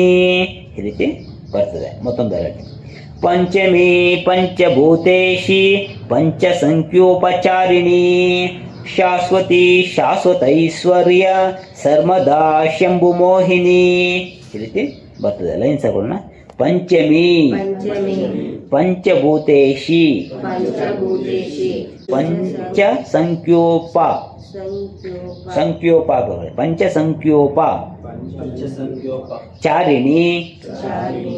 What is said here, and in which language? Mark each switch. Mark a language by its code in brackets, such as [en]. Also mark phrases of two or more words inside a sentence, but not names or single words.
[kn] ಈ ರೀತಿ ಬರ್ತದೆ. ಮತ್ತೊಂದು ಹೇಳ್ತೀನಿ. [sa] ಪಂಚಮಿ ಪಂಚಭೂತೇಶಿ ಪಂಚಸಂಖ್ಯೋಪಚಾರಿಣಿ ಶಾಶ್ವತಿ ಶಾಶ್ವತೈಶ್ವರ್ಯ ಸರ್ಮದಾ ಶಂಭುಮೋಹಿನಿ. [kn] ಈ ರೀತಿ ಬರ್ತದೆ. ಲೈನ್ಸ್ ಹಾಕೊಳ್ಳೋಣ. [sa] ಪಂಚಮಿ ಪಂಚಮಿ ಪಂಚಭೂತೇಶಿ ಪಂಚಭೂತೇಶಿ ಪಂಚ ಸಂಖ್ಯೋಪ ಸಂಖ್ಯೋಪ ಪಂಚ ಸಂಖ್ಯೋಪ ಚಾರಿಣಿ ಚಾರಿಣಿ